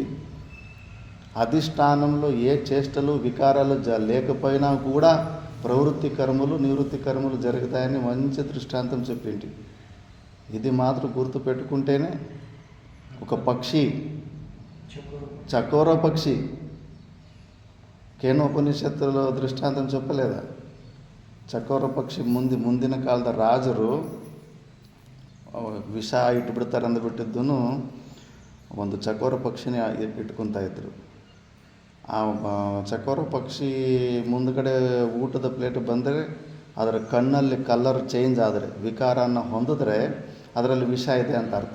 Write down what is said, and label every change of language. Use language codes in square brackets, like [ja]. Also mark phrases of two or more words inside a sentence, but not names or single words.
[te] అధిష్టానంలో ఏ చేష్టలు వికారాలు లేకపోయినా కూడా ప్రవృత్తి కర్మలు, నివృత్తి కర్మలు జరుగుతాయని మంచి దృష్టాంతం చెప్పింటి. ఇది మాత్రం గుర్తు పెట్టుకుంటేనే. ఒక పక్షి, చకోర పక్షి, కేనోపనిషత్తులో దృష్టాంతం చెప్పలేదా? చకోర పక్షి [kn] ಮುಂದಿನ ಕಾಲದ ರಾಜರು ವಿಷ ಇಟ್ಬಿಡ್ತಾರೆ ಅಂದ್ಬಿಟ್ಟಿದ್ದೂ ಒಂದು ಚಕೋರ ಪಕ್ಷಿನ ಇಟ್ಕೊತಾ ಇದ್ರು. ಆ ಚಕೋರ ಪಕ್ಷಿ ಮುಂದ್ಗಡೆ ಊಟದ ಪ್ಲೇಟ್ ಬಂದರೆ ಅದರ ಕಣ್ಣಲ್ಲಿ [en] colour change [kn] ಆದರೆ, ವಿಕಾರನ ಹೊಂದಿದ್ರೆ ಅದರಲ್ಲಿ ವಿಷ ಇದೆ ಅಂತ ಅರ್ಥ.